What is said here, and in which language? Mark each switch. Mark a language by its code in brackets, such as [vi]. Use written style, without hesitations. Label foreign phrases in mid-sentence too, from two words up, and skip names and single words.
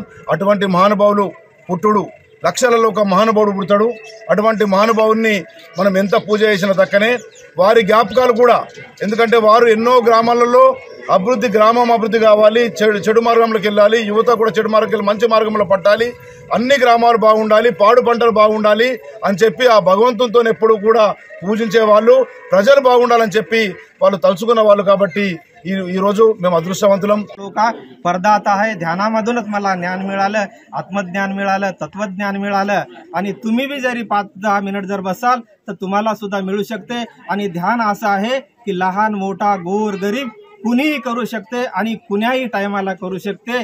[te] అటువంటి మహానుభావులు పుట్టుడు లక్షలలో ఒక మహానుభావుడు పుడతాడు, అటువంటి మహానుభావుని మనం ఎంత పూజ చేసినా దక్కనే వారి జ్ఞాపకాలు కూడా, ఎందుకంటే వారు ఎన్నో గ్రామాలలో అభివృద్ధి, గ్రామం అభివృద్ధి కావాలి, చెడు మార్గంలోకి వెళ్ళాలి, యువత కూడా చెడు మార్గం మంచి మార్గంలో పట్టాలి, అన్ని గ్రామాలు బాగుండాలి, పాడు పంటలు బాగుండాలి అని చెప్పి ఆ భగవంతునితో ఎప్పుడు కూడా పూజించే వాళ్ళు, ప్రజలు బాగుండాలని చెప్పి వాళ్ళు తలుచుకున్న వాళ్ళు కాబట్టి ఈ రోజు మేము అదృష్టవంతులం। [mr] परदाता आहे, ध्यानामधूनच मला ज्ञान मिळालं, आत्मज्ञान मिळालं, तत्वज्ञान मिळालं आणि तुम्ही बी जरी 5-10 मिनिट जर बसाल तर तुम्हाला सुद्धा मिळू शकते। आणि ध्यान असं आहे की लहान मोठा गोर गरीब कुणीही करू शकते आणि कुण्याही टायमाला करू शकते।